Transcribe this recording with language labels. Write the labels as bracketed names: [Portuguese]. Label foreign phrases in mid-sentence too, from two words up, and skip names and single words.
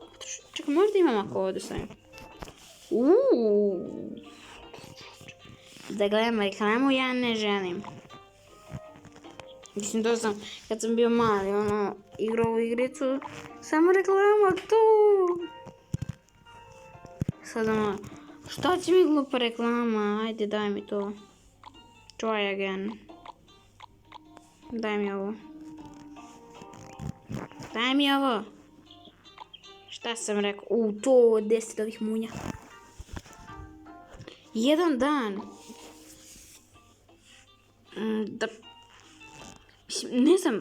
[Serbian] Čekaj, možda imam ako ovo da stavim. Da gledam reklamu, ja ne želim. Mislim, to sam, kad sam bio mali, igrao u igricu, samo reklama tu. Sad šta će mi glupa reklama, ajde daj mi to. [English] Try again. [Serbian] Daj mi ovo. Daj mi ovo. Šta sam rekao? To 10 ovih munja. Jedan dan. Da... Mislim, ne znam.